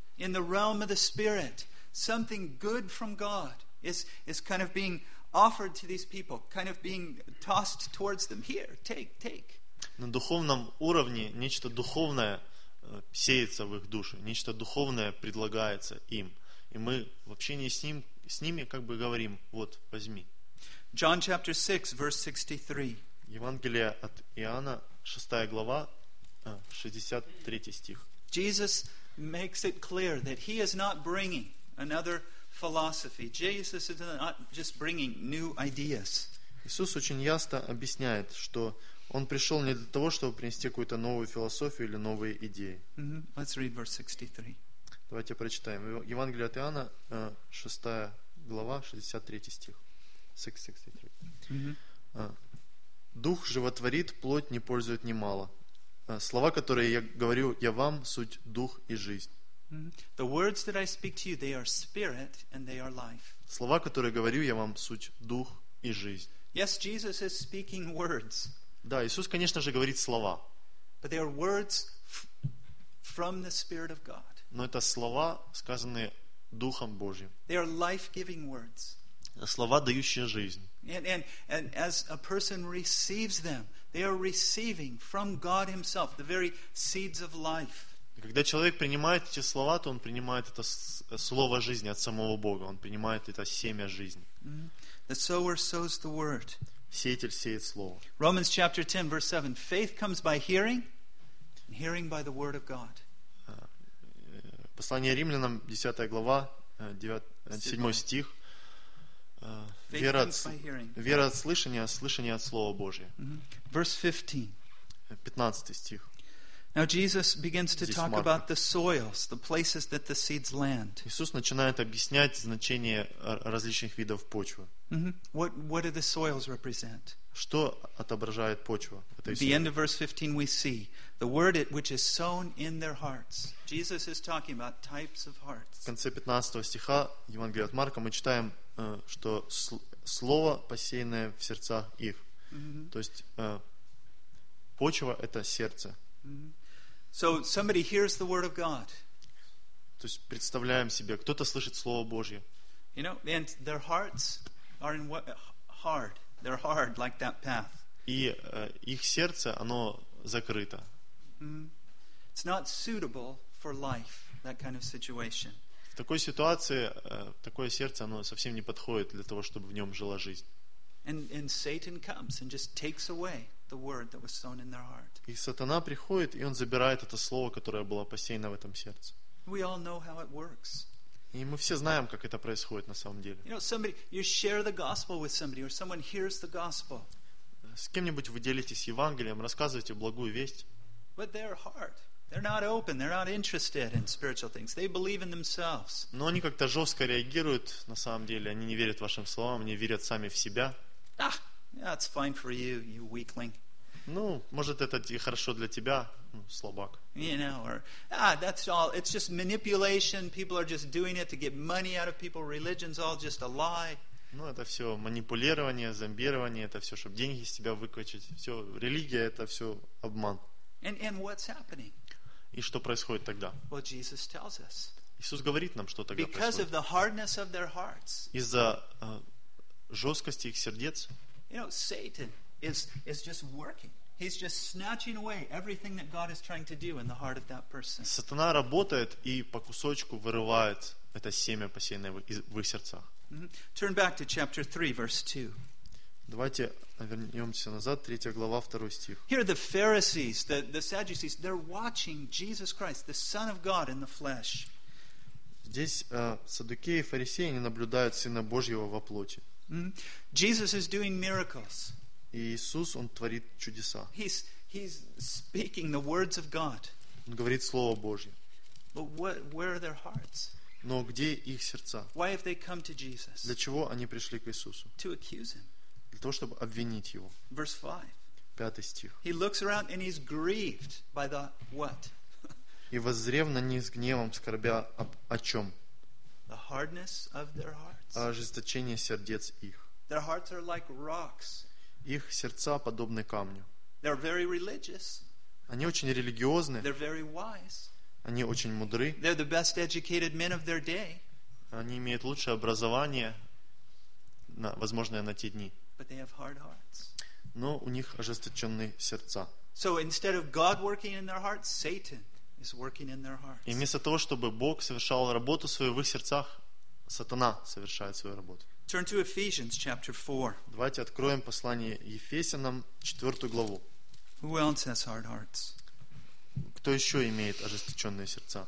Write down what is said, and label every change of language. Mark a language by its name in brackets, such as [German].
[English] In the realm of the spirit, something good from God is kind of being offered to these people, kind of being tossed towards them. Here, take. [Russian] На духовном уровне нечто духовное сеется в их души, нечто духовное предлагается им. И мы в общении с ними как бы говорим: вот, возьми. [English] John chapter 6, verse 63. [Russian] Евангелие от Иоанна, 6 глава, 63 стих. [English] Jesus makes it clear that he is not bringing another philosophy. Jesus is not just bringing new ideas. [Russian] Иисус очень ясно объясняет, что он пришел не для того, чтобы принести какую-то новую философию или новые идеи. [English] Let's read verse 63. [Russian] Давайте прочитаем. Евангелие от Иоанна, 6 глава, 63 стих. 63. Дух животворит, плоть не пользует немало. Слова, которые я говорю, я вам, суть дух и жизнь. Слова, которые говорю, я вам, суть дух и жизнь. [English] Yes, Jesus is speaking words. [Russian] Да, Иисус, конечно же, говорит слова. [English] But they are words from the Spirit of God. [Russian] Но это слова, сказанные Духом Божьим. [English] They are life-giving words. [Russian] Слова, дающие жизнь. [English] And as a person receives them, they are receiving from God Himself the very seeds of life. [Russian] Когда человек принимает эти слова, то он принимает это слово жизни от самого Бога. Он принимает это семя жизни. [English] The sower sows the word. [Russian] Сеятель сеет слово. [English] Romans chapter 10, verse 7. Faith comes by hearing, and hearing by the word of God. [Russian] Послание Римлянам, 10 глава, 7 стих. Вера от слышания, слышание от Слова Божия. [English] Verse 15. [Russian] 15 стих. [English] Now Jesus begins to talk about the soils, the places that the seeds land. [Russian] Иисус начинает объяснять значение различных видов почвы. [English] What do the soils represent? [Russian] Что отображает почва? [English] At the end of verse 15 we see the word which is sown in their hearts. Jesus is talking about types of hearts. [Russian] В конце 15 стиха Евангелия от Марка мы читаем, что слово, посеянное в сердцах их. То есть почва — это сердце. [English] So somebody hears the word of God. [Russian] То есть представляем себе, кто-то слышит Слово Божье. [English] You know, and their hearts are in what, hard. They're hard, like that path. [Russian] И их сердце, оно закрыто. [English] It's not suitable for life, that kind of situation. [Russian] такой ситуации такое сердце, оно совсем не подходит для того, чтобы в нем жила жизнь. И сатана приходит, и он забирает это слово, которое было посеяно в этом сердце. [English] We all know how it works. [Russian] И мы все знаем, как это происходит на самом деле. [English] You know, somebody, you share the gospel with somebody, or someone hears the gospel. [Russian] С кем-нибудь вы делитесь Евангелием, рассказываете благую весть. [English] But their heart, they're not open, they're not interested in spiritual things. They believe in themselves. [Russian] Но они как-то жестко реагируют на самом деле. Они не верят вашим словам, они верят сами в себя. [English] Ah, that's fine for you, you weakling. [Russian] Ну, может, это и хорошо для тебя, ну, слабак. [English] You know, or, ah, that's all. It's just manipulation. People are just doing it to get money out of people. Religion's all just a lie. [Russian] Ну, это все манипулирование, зомбирование, это все, чтобы деньги из тебя выкачать. Все, религия, это все обман. [English] And what's happening? [Russian] И что происходит тогда? [English] Well, Jesus tells us. [Russian] Иисус говорит нам, что тогда [English] Because [Russian] происходит. [English] Because of the hardness of their hearts. [Russian] Из-за жесткости их сердец. [English] You know, Satan is just working. He's just snatching away everything that God is trying to do in the heart of that person. [Russian] Сатана работает и по кусочку вырывает это семя, посеянное в их сердцах. [English] Turn back to chapter 3, verse 2. [Russian] Давайте вернемся назад, 3 глава, 2 стих. [English] Here the Pharisees, the Sadducees, they're watching Jesus Christ, the Son of God in the flesh. [Russian] Здесь саддукеи и фарисеи, они наблюдают Сына Божьего во плоти. [English] Jesus is doing miracles. [Russian] И Иисус, Он творит чудеса. [English] He's speaking the words of God. [Russian] Он говорит Слово Божье. [English] But where are their hearts? [Russian] Но где их сердца? [English] Why have they come to Jesus? [Russian] Для чего они пришли к Иисусу? [English] To accuse Him. [Russian] Для того, чтобы обвинить Его. [English] Verse 5. [Russian] Пятый стих. [English] He looks around and he's grieved by the what? [Russian] И воззрев на них с гневом, скорбя о чем? [English] The hardness of their hearts. [Russian] О ожесточении сердец их. [English] Their hearts are like rocks. [Russian] Их сердца подобны камню. [English] They're very religious. [Russian] Они очень религиозны. [English] They're very wise. [Russian] Они очень мудры. [English] They're the best educated men of their day. [Russian] Они имеют лучшее образование, возможное на те дни. [English] But they have hard hearts. [Russian] Но у них ожесточенные сердца. [English] So instead of God working in their hearts, Satan is working in their hearts. [Russian] И вместо того, чтобы Бог совершал работу свою в их сердцах, сатана совершает свою работу. [English] Turn to Ephesians chapter 4. [Russian] Давайте откроем послание Ефесянам, 4 главу. [English] Who else has hard hearts? [Russian] Кто еще имеет ожесточенные сердца?